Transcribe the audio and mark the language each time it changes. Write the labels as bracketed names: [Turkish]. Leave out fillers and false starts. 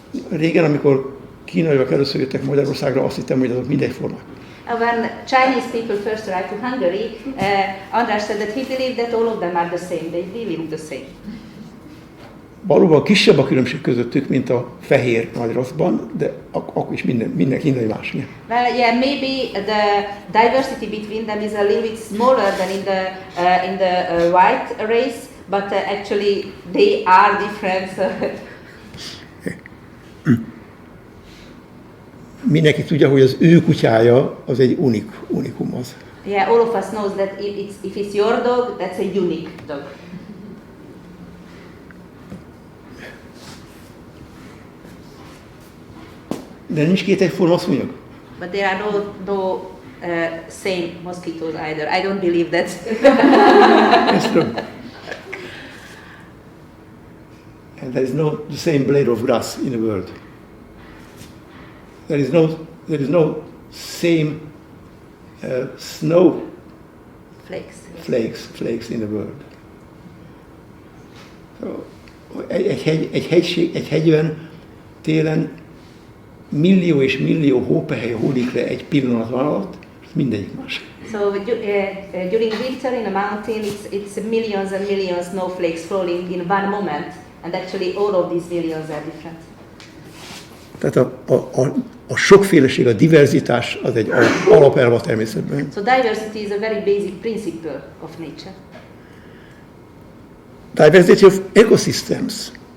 [Hungarian] Régen, amikor kínaiak először jöttek Magyarországra, azt hittem, hogy azok mindegyformák. [English] When Chinese people first arrived to Hungary, András said that he believed that all of them are the same. They really look the same. [Hungarian] Valóban kisebb a különbség közöttük, mint a fehér nagyroszban, de akkor is minden kínai más. [English] Well, yeah, maybe the diversity between them is a little bit smaller than in the white race, but actually they are different. [Hungarian] Mindenki tudja, hogy az ő kutyája az egy unikum az. [English] Yeah, all of us knows that if it's your dog, that's a unique dog. [Hungarian] De nincs két egyforma szúnyog. [English] But there are no same mosquitoes either. I don't believe that. That's true. And there is no the same blade of grass in the world. There is no same snow flakes in the world. [Hungarian] So, egy hegyben télen millió és millió hópehely hullik le egy pillanat alatt, mindegyik más. [English] So during winter in a mountain, it's millions and millions snowflakes falling in one moment, and actually all of these millions are different. [Hungarian] Tehát a sokféleség, a diverzitás az egy alapelv a természetben. [English] So diversity is a very basic principle of nature. Diversity of ecosystems.